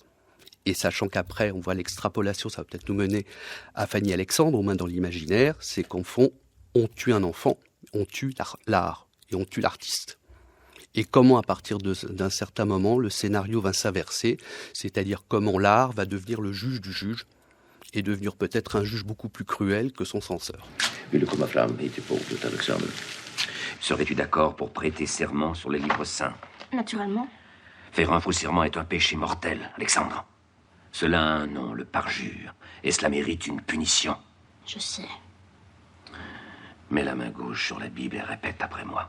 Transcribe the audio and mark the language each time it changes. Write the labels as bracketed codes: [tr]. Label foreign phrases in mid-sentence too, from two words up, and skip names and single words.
[fr] Et sachant qu'après, on voit l'extrapolation, ça va peut-être nous mener à Fanny Alexandre, au moins dans l'imaginaire, c'est qu'en fond, on tue un enfant, on tue l'art, et on tue l'artiste. Et comment, à partir d'un certain moment, le scénario va s'inverser, c'est-à-dire comment l'art va devenir le juge du juge, et devenir peut-être un juge beaucoup plus cruel que son censeur. [sv] Wie le komma fram hit till bordet, Alexander. [fr] Serais-tu d'accord pour prêter serment sur les livres saints? Naturellement. Faire un faux serment est un péché mortel, Alexandre. Cela a un nom, le parjure, et cela mérite une punition. Je sais. Mets la main gauche sur la Bible et répète après moi.